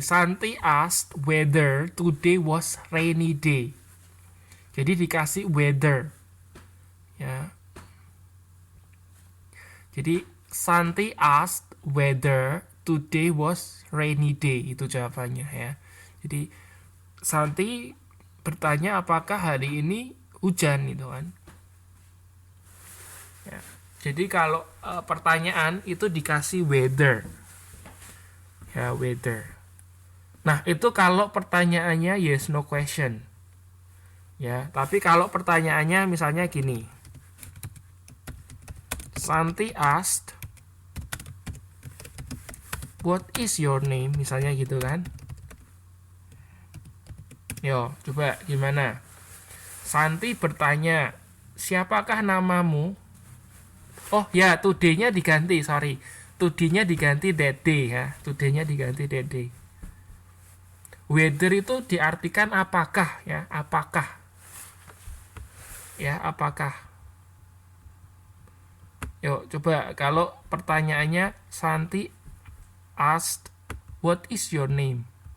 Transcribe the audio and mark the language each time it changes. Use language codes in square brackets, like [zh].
[en] Santi asked whether today was rainy day. [id] Jadi dikasih weather. Ya. Jadi [en] Santi asked whether today was rainy day. [id] Itu jawabannya ya. Jadi Santi bertanya apakah hari ini hujan gitu kan. Ya. Jadi kalau pertanyaan itu dikasih weather. Ya, weather. Nah, itu kalau pertanyaannya yes no question. Ya, tapi kalau pertanyaannya misalnya gini. [en] Santi asked what is your name? [id] Misalnya gitu kan. Yo, coba gimana? Santi bertanya, siapakah namamu? Oh ya, today-nya diganti, sorry. Today-nya diganti that day ya. Today-nya diganti that day. Weather itu diartikan apakah ya, apakah. Ya, apakah. Yuk, coba kalau pertanyaannya [en] Santi asked what is your name?